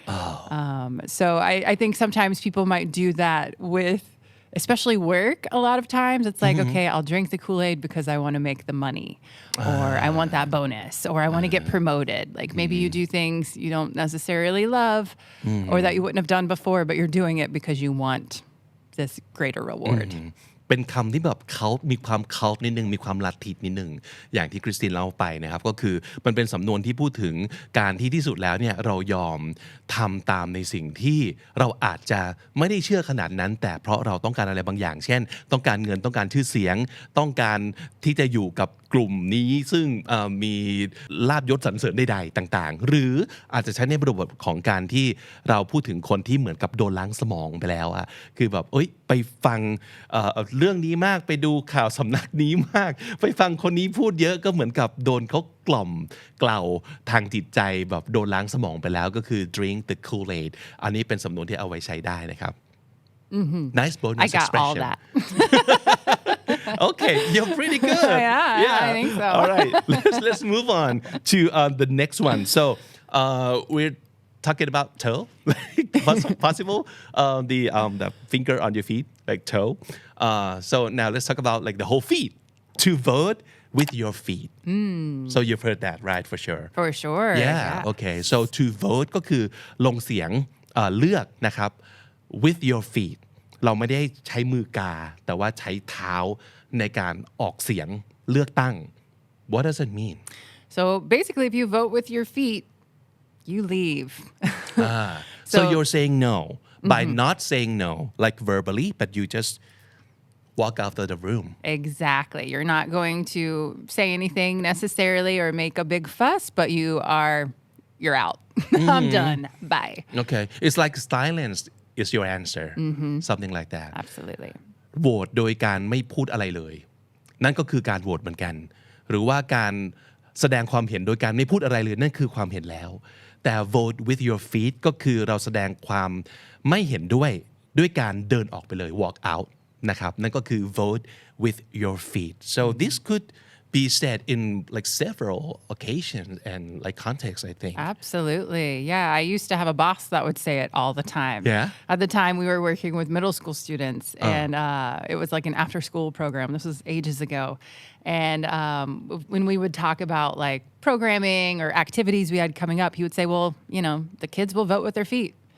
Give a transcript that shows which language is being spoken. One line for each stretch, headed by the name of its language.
English: So I think sometimes people might do that with especially work. A lot of times it's like, okay, I'll drink the Kool-Aid because I want to make the money, or I want that bonus, or I want to get promoted. Like maybe you do things you don't necessarily love or that you wouldn't have done before, but you're doing it because you want this greater reward.
Thai: เป็นคำที่แบบเขามีความเคานิดนึงมีความลัทธินิดนึงอย่างที่คริสตินเล่าไปนะครับก็คือมันเป็นสำนวนที่พูดถึงการที่สุดแล้วเนี่ยเรายอมทำตามในสิ่งที่เราอาจจะไม่ได้เชื่อขนาดนั้นแต่เพราะเราต้องการอะไรบางอย่างเช่นต้องการเงินต้องการชื่อเสียงต้องการที่จะอยู่กับกลุ่มนี้ซึ่งมีลาภยศสรรเสริญใดๆต่างๆหรืออาจจะใช้ในบริบทของการที่เราพูดถึงคนที่เหมือนกับโดนล้างสมองไปแล้วอะคือแบบไปฟัง เรื่องนี้มากไปดูข่าวสำนักนี้มากไปฟังคนนี้พูดเยอะก็เหมือนกับโดนเขากล่อมเกล่าทางจิตใจแบบโดนล้างสมองไปแล้วก็คือ
English: drink the Kool-Aid
Thai: อันนี้เป็นสำนวนที่เอาไว้ใช้ได้นะครับ
English: Nice bonus I got expression. all that. Okay, you're pretty good. Yeah, I think so. All right, let's move on to the next one. So we're talking about toe, like possible the finger on your feet, like toe. So now let's talk about like the whole feet. To vote with your feet. So you've heard that, right? For sure. For sure. Yeah. Okay. So to vote
Thai: ก็คือลงเสียงเลือกนะครับ
English: with your feet
Thai: เราไม่ได้ใช้มือกาแต่ว่าใช้เท้าในการออกเสียงเลือกตั้ง
English: What does it mean? So basically, if you vote with your feet, you leave. So you're saying no by not saying no, like verbally, but you just walk out of the room. Exactly. You're not going to say anything necessarily or make a big fuss, but you're out. I'm done. Bye. Okay. It's like silence is your answer. Something like that. Absolutely.
Thai: โหวตโดยการไม่พูดอะไรเลยนั่นก็คือการโหวตเหมือนกันหรือว่าการแสดงความเห็นโดยการไม่พูดอะไรเลยนั่นคือความเห็นแล้วแต่
English: vote with your feet
Thai: ก็คือเราแสดงความไม่เห็นด้วยการเดินออกไปเลย
English: walk out
Thai: นะครับนั่นก็คือ vote with your feet
English: so this could be said in like several occasions and like contexts I think Absolutely. Yeah, I used to have a boss that would say it all the time. Yeah? At the time we were working with middle school students and it was like an after school program. This was ages ago. And when we would talk about like programming or activities we had coming up, he would say, well, the kids will vote with their feet.